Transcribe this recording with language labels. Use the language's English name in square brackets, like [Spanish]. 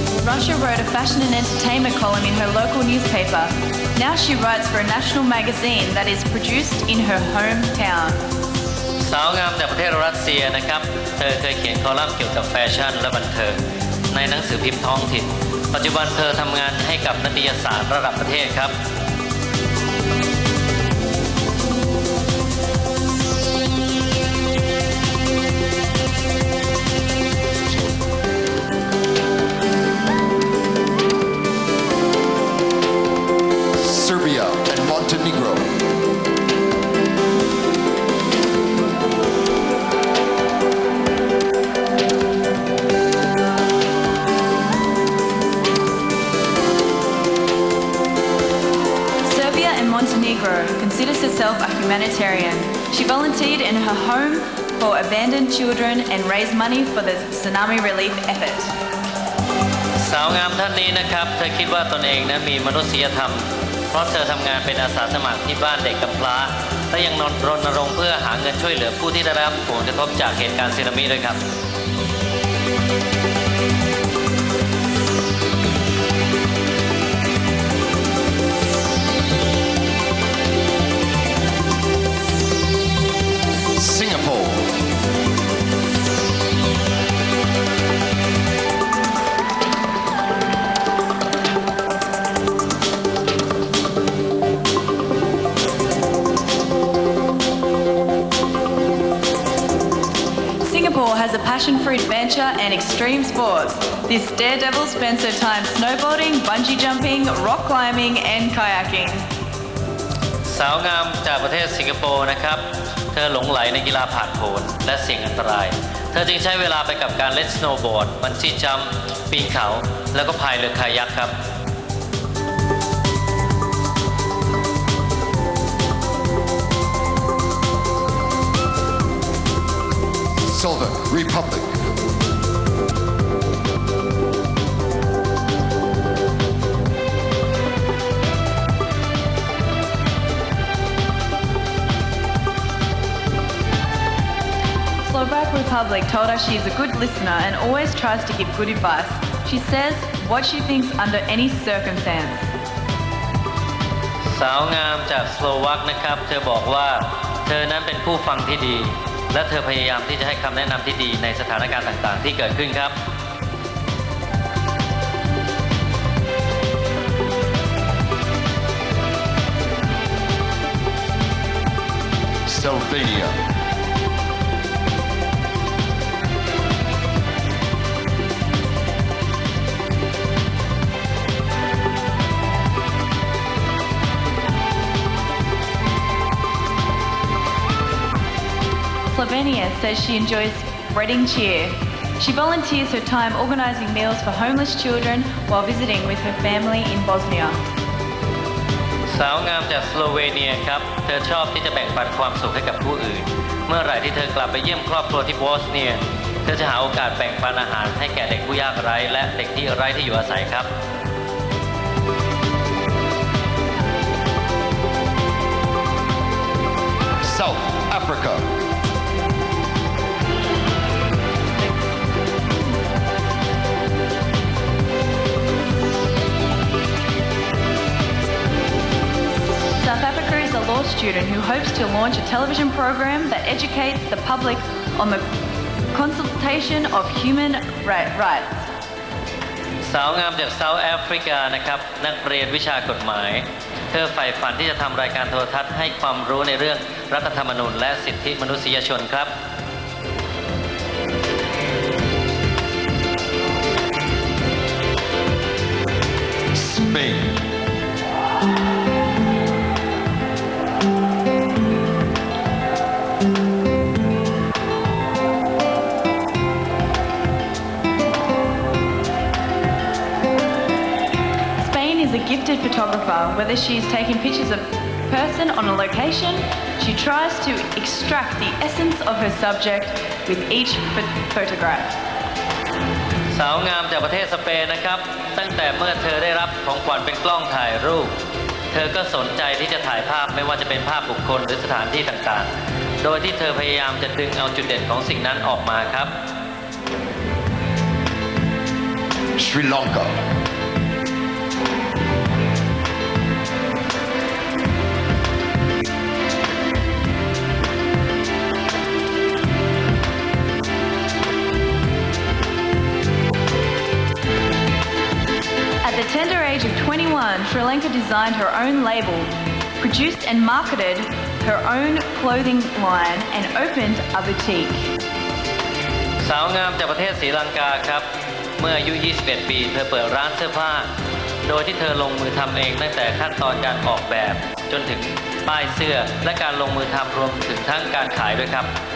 [English] Russia wrote a fashion and entertainment column in her local newspaper. Now she writes for a national magazine that is produced in her hometown. [Thai] สาวงามจากประเทศรัสเซียนะครับเธอเคยเขียนคอลัมน์เกี่ยวกับแฟชั่นและบันเทิงในหนังสือพิมพ์ท้องถิ่นปัจจุบันเธอทำงานให้กับนิตยสารระดับประเทศครับ [English] Serbia and Montenegro. Serbia and Montenegro considers herself a humanitarian. She volunteered in her home for abandoned children and raised money for the tsunami relief effort. [Thai] สาวงามท่านนี้นะครับเธอคิดว่าตนเองนั้นมีมนุษยธรรมเพราะเธอทำงานเป็นอาสาสมัครที่บ้านเด็กกำพร้าและยังรณรงค์เพื่อหาเงินช่วยเหลือผู้ที่ได้รับผลกระทบจากเหตุการณ์สึนามิด้วยครับ [English] Singapore. Singapore has a passion for adventure and extreme sports. This daredevil spends her time snowboarding, bungee jumping, rock climbing and kayaking. [Thai] สาวงามจากประเทศสิงคโปร์นะครับ เธอหลงไหลในกีฬาผาดโผนและเสี่ยงอันตราย เธอจึงใช้เวลาไปกับการเล่นสโนว์บอร์ด บันจี้จัมป์ ปีนเขา แล้วก็พายเรือคายักครับ [English] Slovak Republic. Slovak Republic told us she is a good listener and always tries to give good advice. She says what she thinks under any circumstance. [Thai] สาวงามจากสโลวักนะครับ เธอบอกว่าเธอนั้นเป็นผู้ฟังที่ดี และเธอพยายามที่จะให้คำแนะนำที่ดีในสถานการณ์ต่างๆที่เกิดขึ้นครับ [English] Slovenia. Slovenia says she enjoys spreading cheer. She volunteers her time organising meals for homeless children while visiting with her family in Bosnia. [Thai] สาวงามจากสโลเวเนียครับ เธอชอบที่จะแบ่งปันความสุขให้กับผู้อื่น เมื่อไหร่ที่เธอกลับไปเยี่ยมครอบครัวที่บอสเนีย เธอจะหาโอกาสแบ่งปันอาหารให้แก่เด็กผู้ยากไร้และเด็กที่ไร้ที่อยู่อาศัยครับ [English] South Africa. South Africa is a law student who hopes to launch a television program that educates the public on the consultation of human rights. [Thai] สาวงามจากเซาท์แอฟริกานะครับ นักเรียนวิชากฎหมาย เธอใฝ่ฝันที่จะทำรายการโทรทัศน์ให้ความรู้ในเรื่องรัฐธรรมนูญและสิทธิมนุษยชนครับ [English] Spain. Spain is a gifted photographer. Whether she is taking pictures of a person on a location, she tries to extract the essence of her subject with each photograph. [Thai] สาวงามจากประเทศสเปนนะครับ ตั้งแต่เมื่อเธอได้รับของขวัญเป็นกล้องถ่ายรูป เธอก็สนใจที่จะถ่ายภาพไม่ว่าจะเป็นภาพบุคคลหรือสถานที่ต่างๆ โดยที่เธอพยายามจะดึงเอาจุดเด่นของสิ่งนั้นออกมาครับ [English] Sri Lanka. At the tender age of 21, Sri Lanka designed her own label, produced and marketed her own clothing line, and opened a boutique. [Thai] สาวงามจากประเทศศรีลังกาครับ เมื่ออายุ 21 ปี เธอเปิดร้านเสื้อผ้า โดยที่เธอลงมือทำเองตั้งแต่ขั้นตอนการออกแบบ จนถึงป้ายเสื้อและการลงมือทำรวมถึงทั้งการขายด้วยครับ